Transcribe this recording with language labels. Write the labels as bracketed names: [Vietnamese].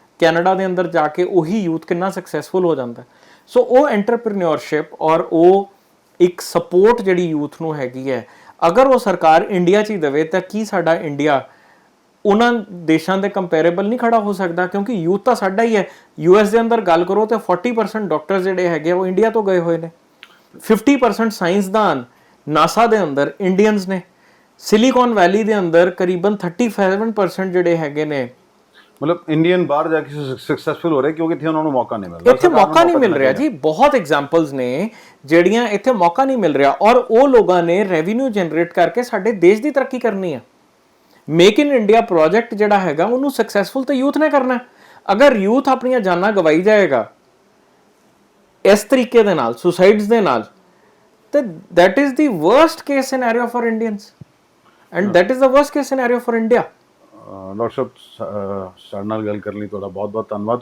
[Punjabi] Canada ਦੇ ਅੰਦਰ ਜਾ ਕੇ ਉਹੀ ਯੂਥ ਕਿੰਨਾ ਸਕਸੈਸਫੁਲ ਹੋ ਜਾਂਦਾ। ਸੋ ਉਹ ਐਂਟਰਪ੍ਰੀਨਿਓਰਸ਼ਿਪ ਔਰ ਉਹ ਇੱਕ ਸਪੋਰਟ ਜਿਹੜੀ ਯੂਥ ਨੂੰ ਹੈਗੀ ਹੈ, ਅਗਰ ਉਹ ਸਰਕਾਰ ਇੰਡੀਆ 'ਚ ਹੀ ਦੇਵੇ ਤਾਂ ਕੀ ਸਾਡਾ ਇੰਡੀਆ ਉਹਨਾਂ ਦੇਸ਼ਾਂ ਦੇ ਕੰਪੈਰੇਬਲ ਨਹੀਂ ਖੜਾ ਹੋ ਸਕਦਾ? ਕਿਉਂਕਿ ਯੂਥ ਤਾਂ ਸਾਡਾ ਹੀ ਹੈ। ਯੂਐਸ ਦੇ ਅੰਦਰ ਗੱਲ ਕਰੋ ਤਾਂ 40% ਡਾਕਟਰ ਜਿਹੜੇ ਹੈਗੇ ਉਹ ਇੰਡੀਆ ਤੋਂ ਗਏ ਹੋਏ ਨੇ, 50% ਸਾਇੰਸਦਾਨ ਨਾਸਾ ਦੇ ਅੰਦਰ ਇੰਡੀਅਨਸ ਨੇ, ਸਿਲੀਕਨ ਵੈਲੀ ਦੇ ਅੰਦਰ ਕਰੀਬਨ 37% ਜਿਹੜੇ ਹੈਗੇ ਨੇ [Hindi] मतलब इंडियन बाहर जाके सक्सेसफुल हो रहे क्योंकि इत्थे उन्होंने मौका नहीं मिल रहा। [Punjabi] ਇੱਥੇ ਮੌਕਾ ਨਹੀਂ ਮਿਲ ਰਿਹਾ ਜੀ। ਬਹੁਤ ਐਗਜ਼ਾਮਪਲਸ ਨੇ ਜਿਹੜੀਆਂ ਇੱਥੇ ਮੌਕਾ ਨਹੀਂ ਮਿਲ ਰਿਹਾ, ਔਰ ਉਹ ਲੋਕਾਂ ਨੇ ਰੈਵਨਿਊ ਜਨਰੇਟ ਕਰਕੇ ਸਾਡੇ ਦੇਸ਼ ਦੀ ਤਰੱਕੀ ਕਰਨੀ ਹੈ। ਮੇਕ ਇਨ ਇੰਡੀਆ ਪ੍ਰੋਜੈਕਟ ਜਿਹੜਾ ਹੈਗਾ ਉਹਨੂੰ ਸਕਸੈਸਫੁਲ ਤਾਂ ਯੂਥ ਨੇ ਕਰਨਾ। ਅਗਰ ਯੂਥ ਆਪਣੀਆਂ ਜਾਨਾਂ ਗਵਾਈ ਜਾਏਗਾ ਇਸ ਤਰੀਕੇ ਦੇ ਨਾਲ, ਸੁਸਾਈਡਸ ਦੇ ਨਾਲ, ਤੇ [English] that is the worst case scenario for Indians and that is the worst case scenario for India। [Punjabi] Doctor ਸਾਹਿਬ ਸਾਡੇ ਨਾਲ ਗੱਲ ਕਰਨ ਲਈ ਤੁਹਾਡਾ ਬਹੁਤ ਬਹੁਤ ਧੰਨਵਾਦ।